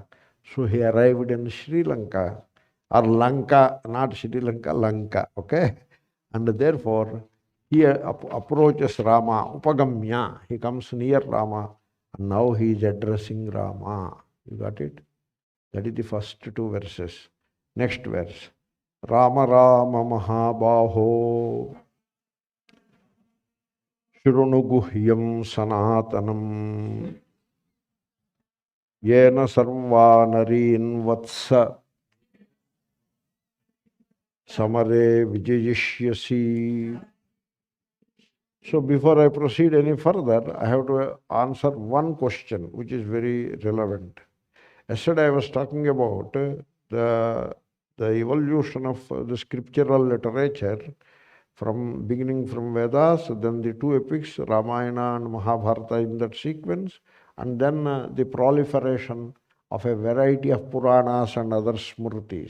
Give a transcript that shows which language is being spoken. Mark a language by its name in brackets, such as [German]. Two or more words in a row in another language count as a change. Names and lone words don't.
[English] So he arrived in Sri Lanka, or Lanka, not Sri Lanka, Lanka, okay? And therefore, he approaches Rāma, upāgamyā, he comes near Rāma, and now he is addressing Rāma. You got it? That is the first 2 verses. Next verse. [Sanskrit] Rāma Rāma mahābāhō śṛṇu guhyaṃ sanātanam yena sarvā narīn vatsa samarē vijayishyasi. [English] So before I proceed any further, I have to answer one question which is very relevant. Yesterday I was talking about the evolution of the scriptural literature from beginning from Vedas, then the 2 epics, Ramayana and Mahabharata in that sequence, and then the proliferation of a variety of Puranas and other Smritis.